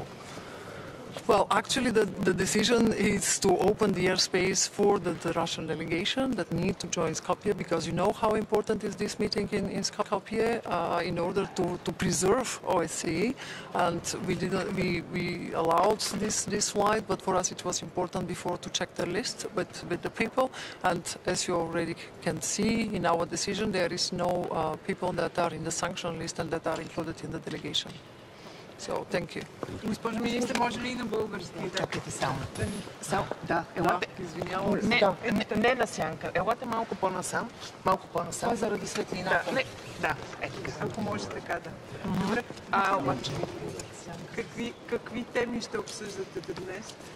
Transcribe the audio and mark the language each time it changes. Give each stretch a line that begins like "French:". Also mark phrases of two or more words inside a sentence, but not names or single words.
English: Well, actually, the decision is to open the airspace for the Russian delegation that need to join Skopje, because you know how important is this meeting in Skopje in order to preserve OSCE, and we allowed this flight, but for us it was important before to check the list with the people, and as you already can see in our decision, there is no people that are in the sanction list and that are included in the delegation. So, thank you.
Bulgarian: Госпожо министър, може ли и на български? Чакайте само. Да, не на сянка. Елате малко по-насам. Това е заради светлината. Да, така. Ако може така, да. Добре. Обаче, какви теми ще обсъждате днес?